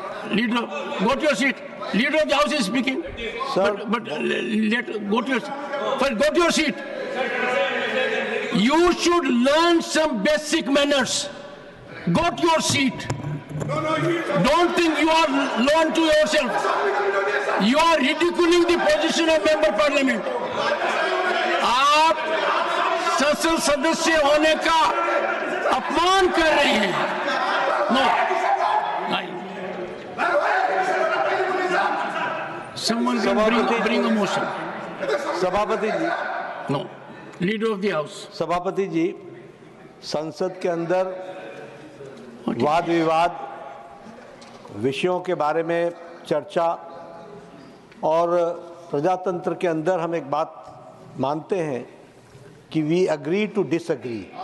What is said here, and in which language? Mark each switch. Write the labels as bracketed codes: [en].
[en] Leader, go to your seat. Leader of the House is speaking. Sir, but go to your seat. You should learn some basic manners. Go to your seat. Don't think you are learned to yourself. You are ridiculing the position of member parliament. [hi] आप संसद सदस्य होने का अपमान कर रहे हैं. [en] No. Someone can bring a motion. [hi] सभापति जी. [en] No. Leader of the House. [hi] सभापति जी, संसद के अंदर वाद विवाद, विषयों के बारे में चर्चा और प्रजातंत्र के अंदर हम एक बात मानते हैं कि [en] We agree to disagree.